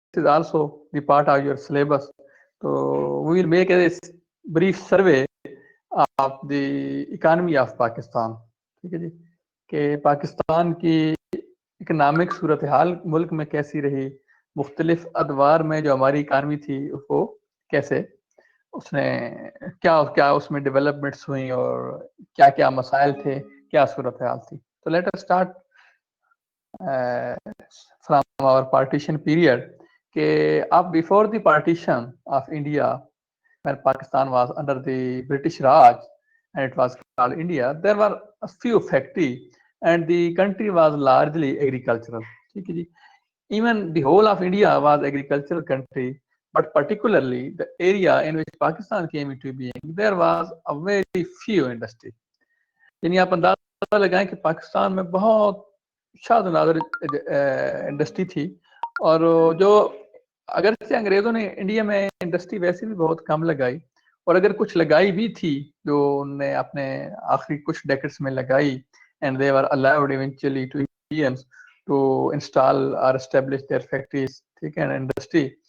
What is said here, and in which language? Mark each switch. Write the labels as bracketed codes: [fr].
[en] is also the part of your syllabus. So we will make a brief survey of the economy of Pakistan. [ur] ٹھیک ہے جی کہ پاکستان کی economic صورتحال ملک میں کیسی رہی، مختلف ادوار میں جو ہماری اکانومی تھی وہ کیسے اس نے کیا اس میں ڈیولپمنٹس ہوئیں اور کیا کیا مسائل تھے، کیا صورتحال تھی. [en] تو let us start from our partition period کہ اب before the partition of India when Pakistan was under the British Raj and it was called India, there were a few factories and the country was largely agricultural. Even the whole of India was agricultural country, but particularly the area in which Pakistan came into being, there was a very few industry. [ur] یعنی آپ اندازہ لگائیں کہ پاکستان میں بہت شاد و نادر industry تھی، اور جو اگرچہ انگریزوں نے انڈیا میں انڈسٹری ویسے بھی بہت کم لگائی، اور اگر کچھ لگائی بھی تھی جو انہوں نے اپنے آخری کچھ ڈیکڈز میں لگائی [en] and they were allowed eventually to Indians to install or establish their factories [ur] ٹھیک ہے انڈسٹری.